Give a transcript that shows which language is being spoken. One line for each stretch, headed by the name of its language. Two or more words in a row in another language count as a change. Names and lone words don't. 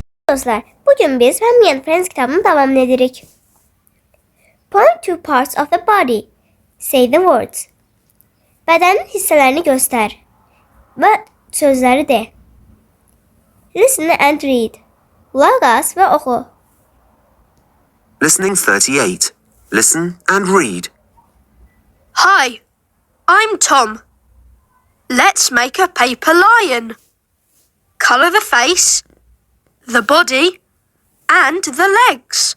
Azerbaijani: Dostlar, bugün biz Family and Friends kitabını devam edirik.
English: Point to parts of the body. Say the words.
Azerbaijani: Bədenin hissələrini göstər və sözləri de.
English: Listen and read.
Azerbaijani: Qulaq as və oxu.
English: Listening 38. Listen and read. Hi, I'm Tom. Let's make a paper lion. Colour the face, the body, and the legs.